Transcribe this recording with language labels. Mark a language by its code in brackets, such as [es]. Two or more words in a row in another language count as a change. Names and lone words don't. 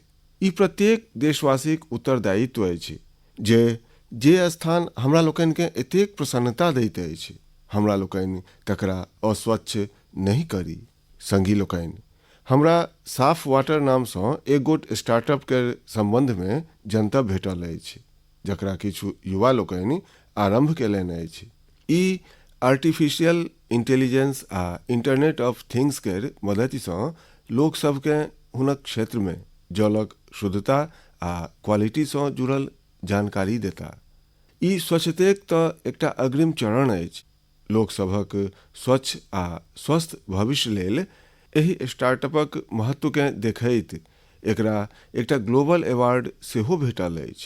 [mai] ई प्रत्येक देशवासीक उत्तरदायित्व अछि जे स्थान हमरा लोकनि के एतेक प्रसन्नता दैत अछि, हमरा लोकनि तकरा अस्वच्छ नहीं करी। संगी लोकनि, हमरा साफ वाटर नाम सँ एक गोट स्टार्टअप के संबंध में जनतब भेटल अछि, जकरा किछु युवा लोकनि आरंभ केलनि अछि। ई [en] artificial intelligence [mai] आ [en] internet of things [mai] केर मदति सँ लोक सबके हुनक क्षेत्र में जलक शुद्धता आ क्वालिटी सँ जुड़ल जानकारी देता। ई स्वच्छतेक तऽ एकटा अग्रिम चरण अछि। लोक सभक स्वच्छ आ स्वस्थ भविष्य लेल एहि स्टार्टअपक महत्व के देखैत एकरा एकटा [en] global award [mai] सेहो भेटल अछि।